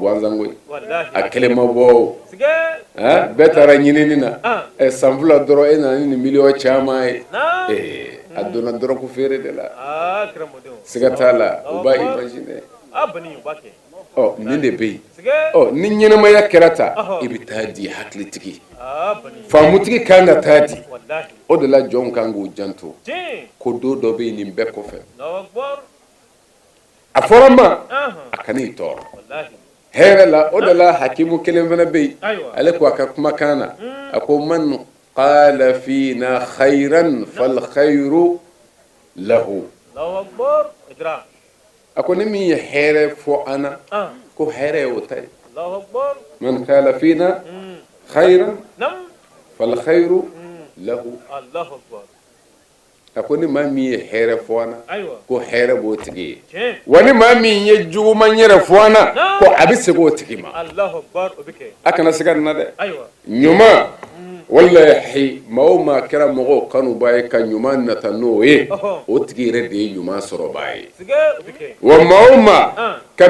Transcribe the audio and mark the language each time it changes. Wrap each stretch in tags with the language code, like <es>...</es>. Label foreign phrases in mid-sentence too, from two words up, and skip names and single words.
<bm>gansan koyi a kelen ma bɔ o bɛɛ taara ɲinini na san fila dɔrɔn e nana ni nin miliyɔn caman ye a donna dɔrɔgu feere de la siga t'a la u b'a imaginer nin de bɛ yen ni ɲɛnamaya kɛra ta i bɛ taa di hakilitigi faamutigi kan ka taa di o de la jɔnw kan k'u janto ko don dɔ bɛ yen nin bɛɛ kɔfɛ a fɔra ma a kan'i tɔɔrɔ hɛrɛ la o de la hakimu kelen fana bɛ yen ale ko a ka kumakan na a ko</bm> <ar>من قال فينا خيرا فالخير له</ar> <bm>a ko ni min ye hɛrɛ fɔ an na ko hɛrɛ ye o ta ye</bm> <ar>من قال فينا خيرا فالخير له</ar> <bm>a ko ni maa min ye hɛrɛ fɔ an na ko hɛrɛ b'o tigi ye wa ni maa min ye juguman yɛrɛ fɔ an na ko a bɛ segin o tigi ma a kana se ka na dɛ ɲuman wallahi maa o maa kɛra mɔgɔw kanuba ye ka ɲuman nata n'o ye o tigi yɛrɛ de ye ɲuman sɔrɔbaa ye wa maa o maa ka</bm>